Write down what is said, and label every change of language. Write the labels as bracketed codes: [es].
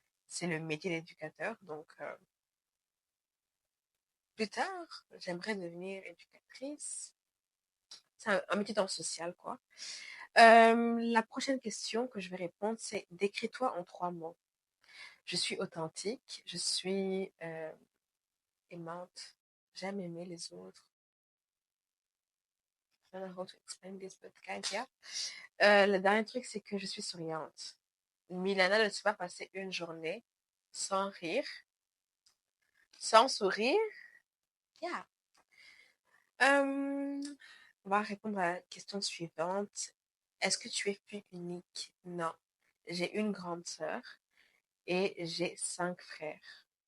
[fr] C'est le métier d'éducateur. Donc, plus tard, j'aimerais devenir éducatrice. C'est un métier dans le social, quoi. La prochaine question que je vais répondre, c'est décris-toi en 3 mots. Je suis authentique, je suis aimante, j'aime aimer les autres. [en] I don't know how to explain this, but guys, yeah. [fr] Le dernier truc, c'est que je suis souriante. Milana ne se pas passer une journée sans rire, sans sourire. Yeah. On va répondre à la question suivante. Est-ce que tu es plus unique? Non. J'ai une grande sœur et j'ai 5 frères.